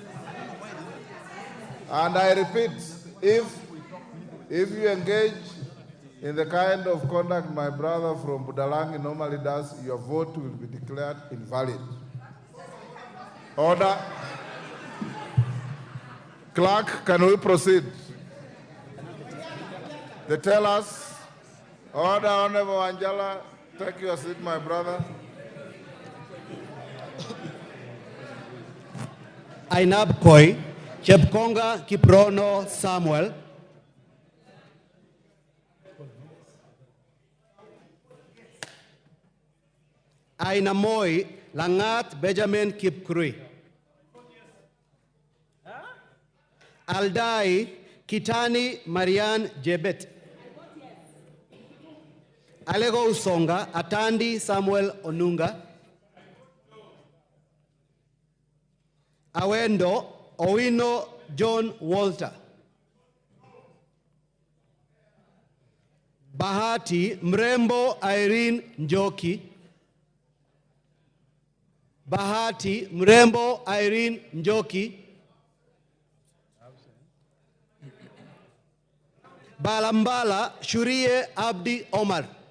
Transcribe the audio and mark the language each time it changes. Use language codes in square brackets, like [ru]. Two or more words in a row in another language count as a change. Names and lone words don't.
[en] And I repeat, if you engage in the kind of conduct my brother from Budalangi normally does, your vote will be declared invalid. Order. Clerk, can we proceed? They tell us, order, Honorable Angela, take your seat, my brother. Ainab Koi, Chepkonga Kiprono Samuel. Ainamoi Langat Benjamin Kipkrui. Aldai Kitani Marianne Jebet. Alego Usonga Atandi Samuel Onunga. Awendo Owino John Walter. Bahati Mrembo Irene Njoki. Bahati Mrembo Irene Njoki. Balambala Shurie Abdi Omar.